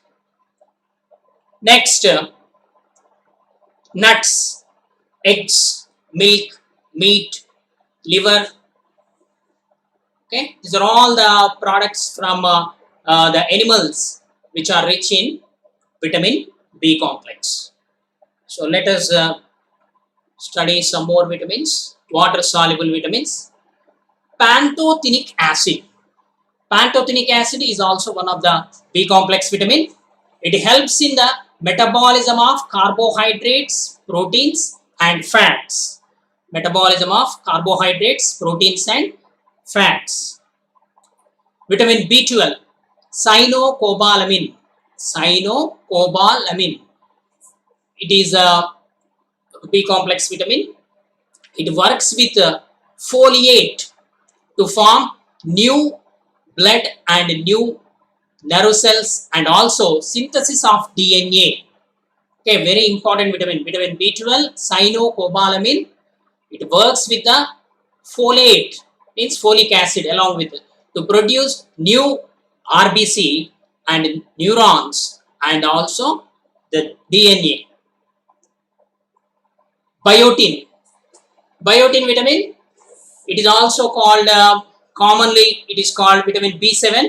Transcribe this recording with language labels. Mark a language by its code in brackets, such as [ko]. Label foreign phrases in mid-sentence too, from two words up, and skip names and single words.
[en] Next, nuts, eggs, milk, meat, liver, Okay, these are all the products from the animals which are rich in vitamin B complex. So let us study some more vitamins. Water soluble vitamins. Pantothenic acid. Pantothenic acid is also one of the B complex vitamin. It helps in the metabolism of carbohydrates, proteins and fats. Metabolism of carbohydrates, proteins and fats. Vitamin B12, cyanocobalamin. Cyanocobalamin. It is a B complex vitamin. It works with foliate to form new blood and new nerve cells and also synthesis of DNA. Okay, very important vitamin. Vitamin B12, cyanocobalamin. It works with the folate, means folic acid, along with it, to produce new RBC and neurons and also the DNA. Biotin. Biotin vitamin, it is also called, commonly it is called vitamin B7.